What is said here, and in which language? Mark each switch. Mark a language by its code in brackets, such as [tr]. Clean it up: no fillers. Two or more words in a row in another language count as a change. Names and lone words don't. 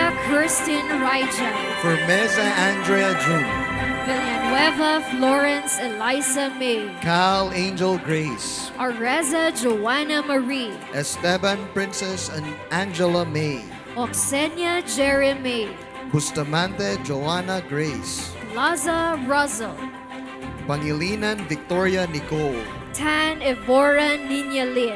[en] Kirsten Raija, For Meza Andrea June, Villanueva Florence Eliza May, Cal Angel Grace, Areza Joanna Marie, Esteban Princess and Angela May, Oxenia Jeremy, Bustamante Joanna Grace, Laza Russell, Pangilinan Victoria Nicole, Tan Evora Nina Lin,